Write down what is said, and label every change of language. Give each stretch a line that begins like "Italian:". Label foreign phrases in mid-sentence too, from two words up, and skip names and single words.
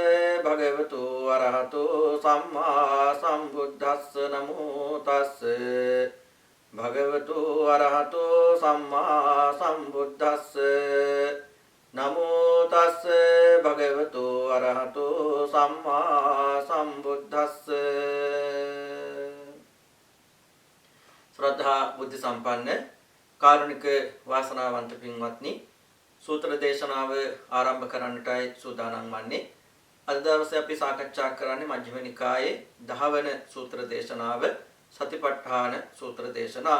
Pali: භගවතු අරහතෝ සම්මා සම්බුද්දස්ස නමෝ තස්ස භගවතු අරහතෝ සම්මා සම්බුද්දස්ස නමෝ තස්ස භගවතු අරහතෝ සම්මා සම්බුද්දස්ස.
Sinhala: ශ්‍රද්ධා බුද්ධ සම්පන්න කාරුණික වාසනාවන්ත පින්වත්නි, සූත්‍ර දේශනාව ආරම්භ කරන්නටයි සූදානම් වන්නේ. අද දවසේ අපි සාකච්ඡා කරන්නේ මජ්ක්‍ධිම නිකායේ 10 වන සූත්‍ර දේශනාව, සතිපට්ඨාන සූත්‍ර දේශනාව.